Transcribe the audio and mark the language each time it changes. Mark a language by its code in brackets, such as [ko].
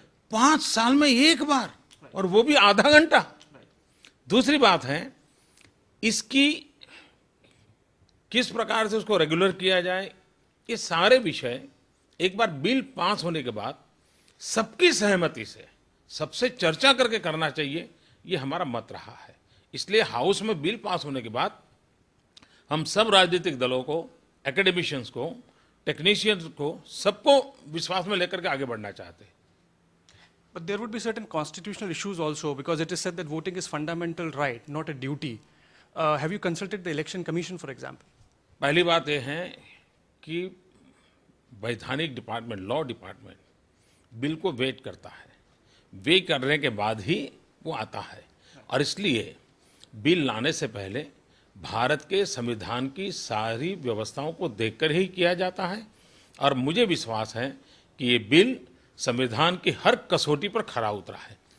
[hi] 5 साल में एक बार, और वो भी आधा घंटा। दूसरी बात है, इसकी किस प्रकार से उसको रेगुलर किया जाए, ये सारे विषय एक बार बिल पास होने के बाद सबकी सहमति से सबसे चर्चा करके करना चाहिए, ये हमारा मत रहा है। इसलिए हाउस में बिल पास होने के बाद हम सब राजनीतिक दलों को, एकेडमिशियंस को, टेक्नीशियंस को, सबको विश्वास में लेकर के आगे बढ़ना चाहते हैं। [en] But there would be certain constitutional issues also, because it is said that voting is fundamental right, not a duty. Have you consulted the Election Commission, for example? [hi] पहली बात यह है कि वैधानिक डिपार्टमेंट, लॉ डिपार्टमेंट बिल को wait करता है। वे करने के बाद ही वो आता है। और इसलिए बिल लाने से पहले भारत के संविधान की सारी व्यवस्थाओं को देखकर ही किया जाता है और मुझे विश्वास है कि ये बिल संविधान की हर कसौटी पर खरा उतरा है।